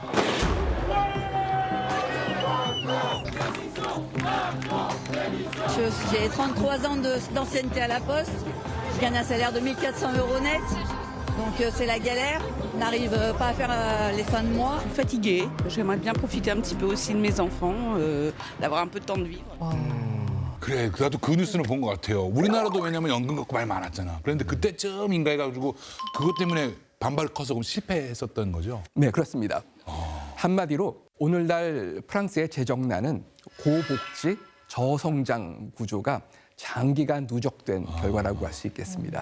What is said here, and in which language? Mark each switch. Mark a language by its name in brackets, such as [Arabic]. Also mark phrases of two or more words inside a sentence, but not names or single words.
[French] J'ai 33 ans d'ancienneté à la Poste. Je gagne un salaire de 1 400 € net. Donc c'est la galère. On n'arrive pas à faire les fins de mois. Fatiguée. J'aimerais bien profiter un petit peu aussi de mes enfants, d'avoir un peu de temps de vivre. [Korean] 그래, 나도 그 뉴스는 본 것 같아요. 우리나라도 왜냐면 연금 갖고 말 많았잖아. 그런데 그때쯤인가 해가지고 그것 때문에 반발 커서 그럼 실패했었던 거죠? 네, 그렇습니다. 한마디로 오늘날 프랑스의 재정난은 고복지, 저성장 구조가 장기간 누적된 결과라고 할 수 있겠습니다.